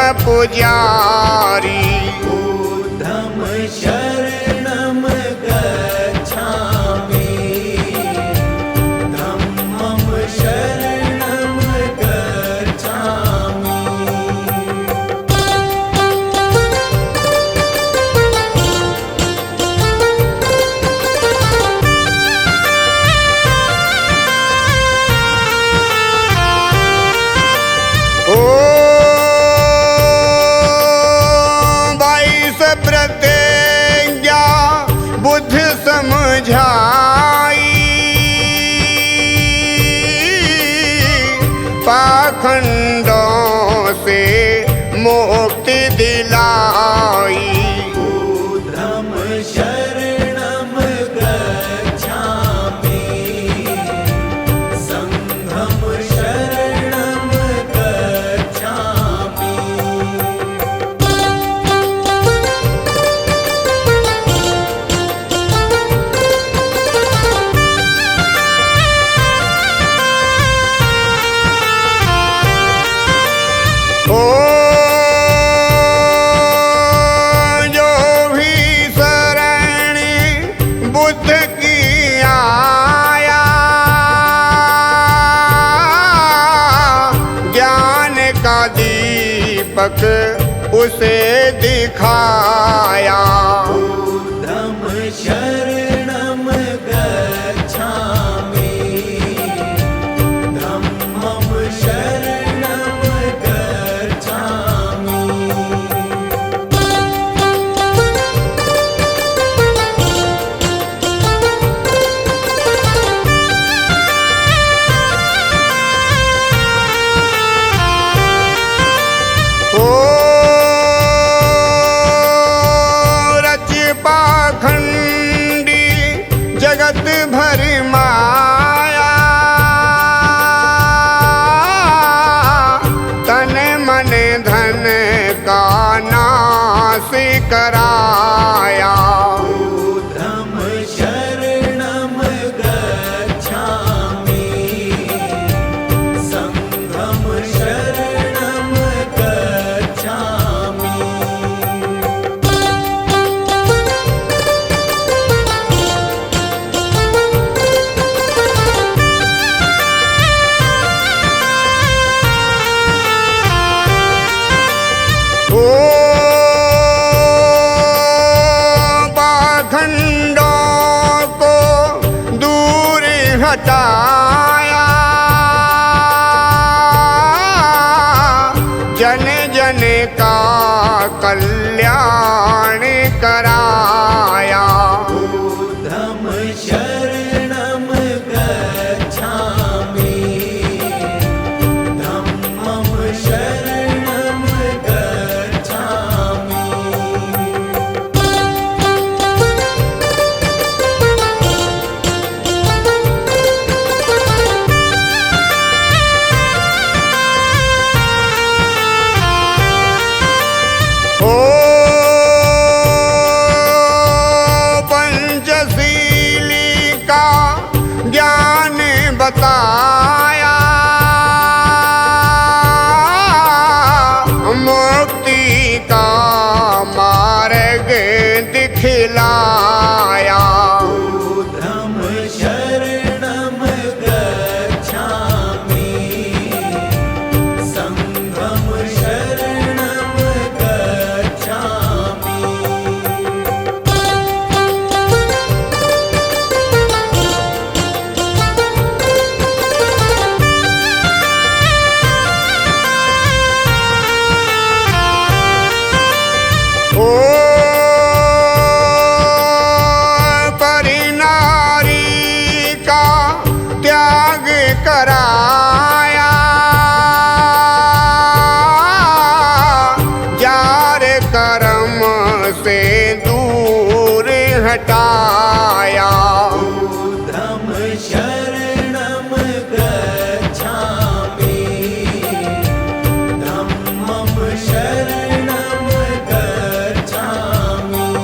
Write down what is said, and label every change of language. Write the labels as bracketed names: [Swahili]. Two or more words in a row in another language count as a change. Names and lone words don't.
[Hindi] पुजारी। [Pali] बुद्धं शरणं गच्छामि, धम्मं शरणं गच्छामि। [Hindi] ओ 22 प्रतिज्ञा बुद्ध समझाई, पाखंडों से मुक्ति दिलाई। [Pali] बुद्धं शरणं गच्छामि, संघं शरणं गच्छामि। [Hindi] ओ जो भी शरण बुद्ध की आया, ज्ञान का दीपक उसे दिखाया। [Pali] बुद्धं शरणं गच्छामि, धम्मं शरणं गच्छामि। [Hindi] ओ रच पाखंडी जगत भर माया, तन मन धन का नाश कराया। [Pali] बुद्धं शरणं गच्छामि, संघं शरणं गच्छामि। [Hindi] ओ पाखंडों को दूर हटाया, जन जन का कल्याण कराया। [Pali] बुद्धं शरणं गच्छामि, धम्मं शरणं गच्छामि। [Hindi] ओ पंचशीली का ज्ञान बताया, मुक्ति का मार्ग दिखलाया। [Pali] बुद्धं शरणं गच्छामि, संघं शरणं गच्छामि। [Hindi] ओ परिनारी का त्याग कराया, जार कर्म से दूर हटाया। [Pali] बुद्धं शरणं गच्छामि, धम्मं शरणं गच्छामि।